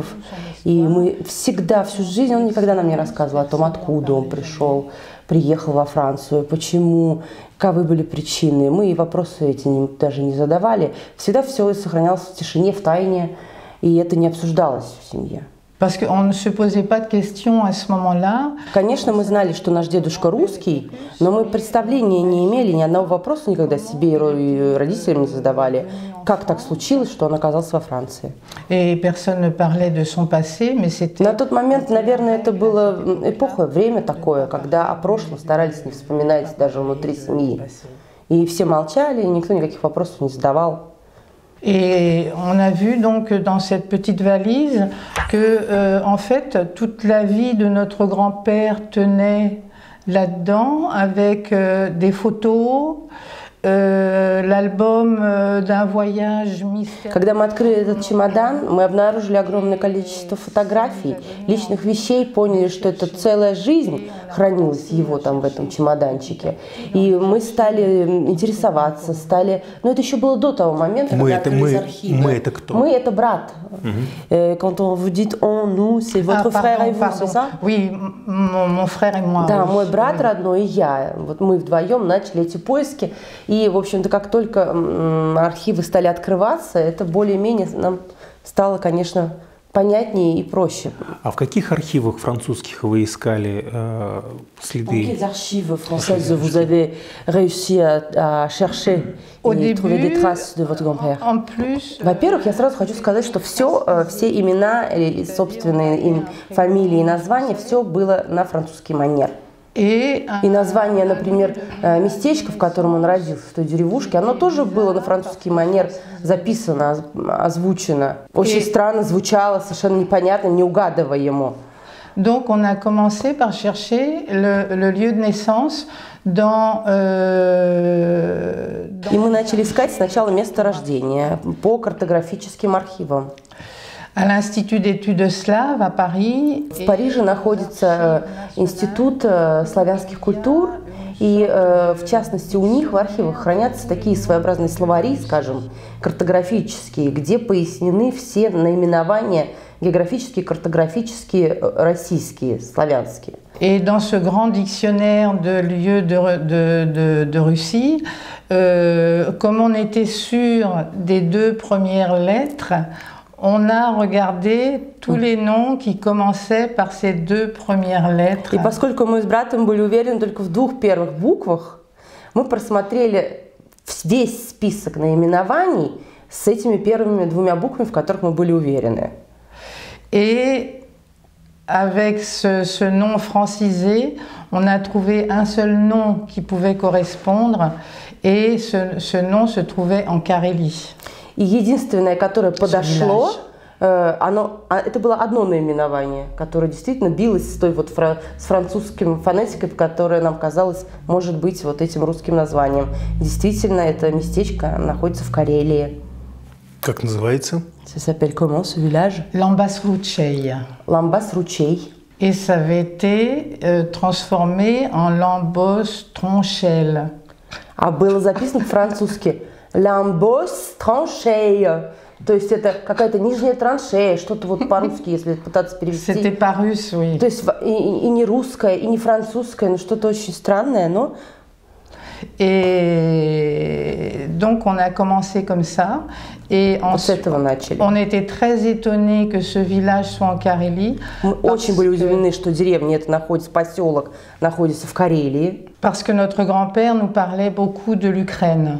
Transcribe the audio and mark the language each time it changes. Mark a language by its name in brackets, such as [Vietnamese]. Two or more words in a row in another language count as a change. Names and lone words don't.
[Russian] И мы всегда, всю жизнь, он никогда нам не рассказывал о том, откуда он пришел, приехал во Францию, почему, каковы были причины. Мы вопросы эти даже не задавали. Всегда все сохранялось в тишине, в тайне, и это не обсуждалось в семье. [French] Parce qu'on ne se posait pas de questions à ce moment-là. [Russian] Конечно, мы знали, что наш дедушка русский, но мы представления не имели, ни одного вопроса никогда себе и родителям не задавали. Как так случилось, что он оказался во Франции? [French] Et personne ne parlait de son passé, mais c'était... [Russian] На тот момент, наверное, это было эпоха, время такое, когда о прошлом старались не вспоминать даже внутри семьи. И все молчали, и никто никаких вопросов не задавал. [French] Et on a vu donc dans cette petite valise que, en fait, toute la vie de notre grand-père tenait là-dedans avec des photos, l'album d'un voyage mystérieux. [Russian] Когда мы открыли этот чемодан, мы обнаружили огромное количество фотографий, личных вещей, поняли, что это целая жизнь хранилась его там в этом чемоданчике. И мы стали интересоваться, но это еще было до того момента, когда открылись архивы. Мы это кто? Мы это брат. [French] Quand on vous dit on, nous, c'est votre frère et vous, c'est ça? Oui, mon frère et moi. [Russian] Да, мой брат родной и я. Вот мы вдвоем начали эти поиски. И, в общем-то, как только архивы стали открываться, это более-менее нам стало, конечно, понятнее и проще. А в каких архивах французских вы искали следы? Какие архивы французских [French] vous avez réussi à chercher et trouver des traces de votre grand-père? [Russian] Во-первых, я сразу хочу сказать, что все имена, собственные фамилии и названия, все было на французский манер. И название, например, местечка, в котором он родился, в той деревушке, оно тоже было на французский манер записано, озвучено. Очень странно звучало, совершенно непонятно, неугадываемо. [French] Donc on a commencé par chercher le lieu de naissance dans... [Russian] И мы начали искать сначала место рождения по картографическим архивам. [French] À l'Institut d'études slaves à Paris. [Russian] В Париже находится Институт славянских культур, И в частности у них в архивах хранятся такие своеобразные словари, скажем, картографические, где пояснены все наименования географические, картографические, российские, славянские. [French] Et dans ce grand dictionnaire de lieux de Russie, comme on était sûr des deux premières lettres, on a regardé tous les noms qui commençaient par ces deux premières lettres. [Russian] И поскольку мы с братом были уверены только в двух первых буквах, мы просмотрели весь список наименований с этими первыми двумя буквами, в которых мы были уверены. [French] Et avec ce nom francisé, on a trouvé un seul nom qui pouvait correspondre, et ce nom se trouvait en Carélie. [Russian] И единственное, которое подошло, это было одно наименование, которое действительно билось с той вот с французским фонетикой, которая нам казалась, может быть, вот этим русским названием. Действительно, это местечко находится в Карелии. Как называется? [French] Ça s'appelle comment ce village? Lambas-Rutchey. Lambas-Rutchey. Et ça avait été transformé en Lambos-Tronchel. [Russian] А было записано по-французски Lambos-Tronchey. То есть это какая-то нижняя траншея, что-то вот по-русски, если пытаться перевести. [French] C'était pas russe, oui. [Russian] То есть и не русское, и не французское, но что-то очень странное, но... [French] Et donc on a commencé comme ça. Et ensuite, on était très étonnés que ce village soit en Carélie. [Russian] Мы очень были удивлены, что деревня эта находится, поселок находится в Карелии. [French] Parce que notre grand-père nous parlait beaucoup de l'Ukraine.